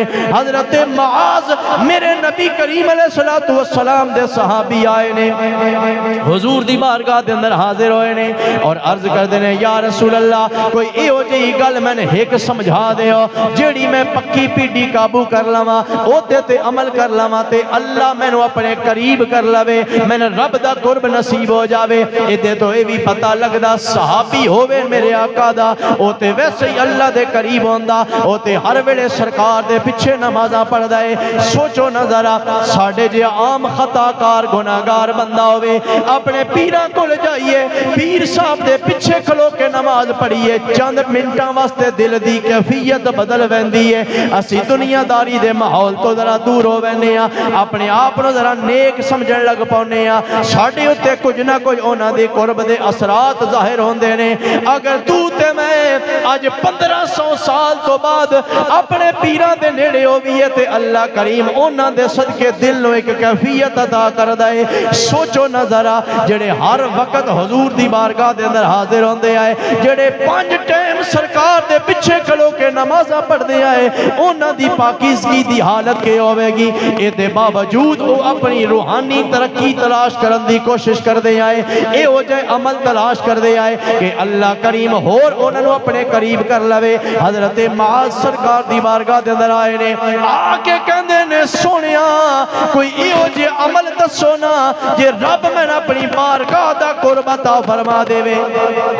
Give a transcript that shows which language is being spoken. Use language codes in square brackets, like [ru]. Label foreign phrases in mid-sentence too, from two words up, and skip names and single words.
[pa] حضرت معاذ میرے نبی کریم [ar] علیہ السلام [pa] دے صحابی آئے نے، حضور دی بارگاہ دے اندر حاضر ہوئے نے اور عرض کر دینے یا رسول اللہ کوئی ایو جی گل میں نے ایک سمجھا دے ہو جیڑی میں پکی پیڈی قابو کر لما او تے عمل کر لما تے اللہ میں نو اپنے قریب کر لوے، میں نے رب دا قرب نصیب ہو جاوے۔ ایدے تو اے بھی پتہ لگدا صحابی ہووے میرے آقا دا او تے ویسے ہی اللہ دے قریب ہوندا، او تے ہر ویلے سرکار دے پیچھے نمازاں پڑھدا ہے۔ سوچو نظر ساڈے جے عام خطا کار گناہگار بندہ ہووے اپنے پیراں کول جائیے، پیر صاحب دے پیچھے کھلو کے نماز پڑھیے، چند منٹاں واسطے دل دی کیفیت بدل ویندی ہے۔ اسی دنیا داری دے ماحول تو ذرا دور ہو ویندے ہاں، اپنے آپ نو ذرا نیک سمجھن لگ پاؤنے ہاں، ساڈے اوتے کچھ نہ کچھ انہاں دے قرب دے اثرات ظاہر ہوندے نے۔ اگر تو تے میں اج 1500 سال تو بعد اپنے پیراں دے نیڑے ہوئیے تے اللہ کریم انہاں دے صدقے دل نو ایک کیفیت عطا کردا ہے۔ سوچو نظرہ جڑے ہر وقت حضور دی بارگاہ دے اندر حاضر ہوندے آئے، جڑے 5 ٹائم سرکار دے پیچھے کھلو کے نمازاں پڑھدے آئے، انہاں دی پاکیزگی دی حالت کے ہوے گی؟ اے دے باوجود وہ اپنی روحانی ترقی تلاش کرن دی کوشش کر دے آئے، اے ہو جائے عمل تلاش کر دے آئے کہ اللہ کریم ہور انہوں نے اپنے قریب کر لوے۔ حضرت معاذ سرکار دی بارگاہ دے اندر آئے نے، آکے کہندے نے سونیا کوئی اے ہو جائے عمل دسو نا جے رب میں اپنی بارگاہ دا قرب عطا فرما دے وے۔